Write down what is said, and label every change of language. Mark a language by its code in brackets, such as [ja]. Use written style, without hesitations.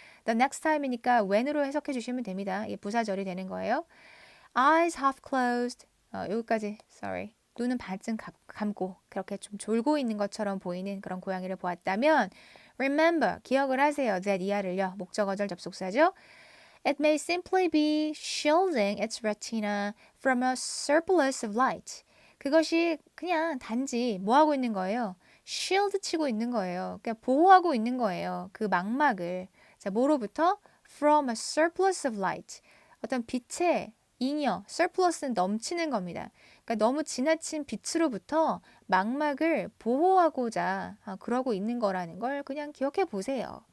[en] The next time [ko] 이니까 when으로 해석해 주시면 됩니다. 이게 부사절이 되는 거예요. [en] Eyes half closed. [ko] 여기까지. [en] Sorry. [ko] 눈은 반쯤 감고 그렇게 좀 졸고 있는 것처럼 보이는 그런 고양이를 보았다면 remember, 기억을 하세요. that 이하를요. 목적어절 접속사죠. [en] It may simply be shielding its retina from a surplus of light. [ko] 그것이 그냥 단지 뭐 하고 있는 거예요? shield 치고 있는 거예요. 그러니까 보호하고 있는 거예요. 그 망막을. 자, 뭐로부터? [en] From a surplus of light. [ko] 어떤 빛의 잉여, surplus는 넘치는 겁니다. 그러니까 너무 지나친 빛으로부터 망막을 보호하고자 그러고 있는 거라는 걸 그냥 기억해 보세요.